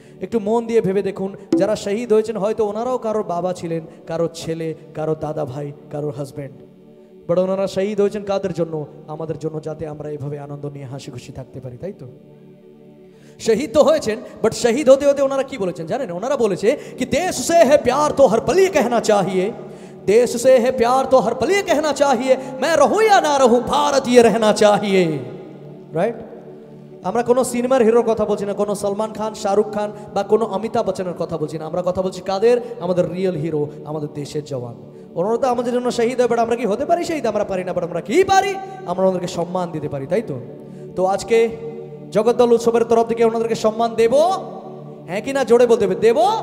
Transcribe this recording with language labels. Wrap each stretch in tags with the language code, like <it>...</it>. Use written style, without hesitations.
<bn>একটু মন দিয়ে ভেবে দেখুন, যারা শহীদ হয়েছেন হয়তো ওনারাও কারোর বাবা ছিলেন, কারোর ছেলে, কারোর দাদা ভাই, কারোর হাজব্যান্ড, বাট ওনারা শহীদ হয়েছেন কাদের জন্য? আমাদের জন্য, যাতে আমরা এইভাবে আনন্দ নিয়ে হাসি খুশি থাকতে পারি, তাই তো? শহীদ তো হয়েছেন, বাট শহীদ হতে হতে ওনারা কি বলেছেন জানেন? ওনারা বলেছে কি</bn> <hi>দেশ সে है प्यार तो हर पल ये कहना चाहिए, देश से है प्यार तो हर पल ये कहना चाहिए, मैं रहूं या ना रहूं भारत ये रहना चाहिए, রাইট?</hi> <bn>আমরা কোনো সিনেমার হিরোর কথা বলছি না, কোনো সলমান খান, শাহরুখ খান বা কোনো অমিতাভ বচ্চনের কথা বলছি না, আমরা কথা বলছি কাদের? আমাদের রিয়েল হিরো, আমাদের দেশের জওয়ান। ওনারা তো আমাদের জন্য শহীদ হয়, বাট আমরা কি হতে পারি শহীদ? আমরা পারি না, বাট আমরা কি পারি? আমরা ওনাদেরকে সম্মান দিতে পারি, তাই তো? তো আজকে জগদ্দল উৎসবের তরফ থেকে ওনাদেরকে সম্মান দেব, হ্যাঁ কি না? জোরে বলতে হবে, দেব।</bn>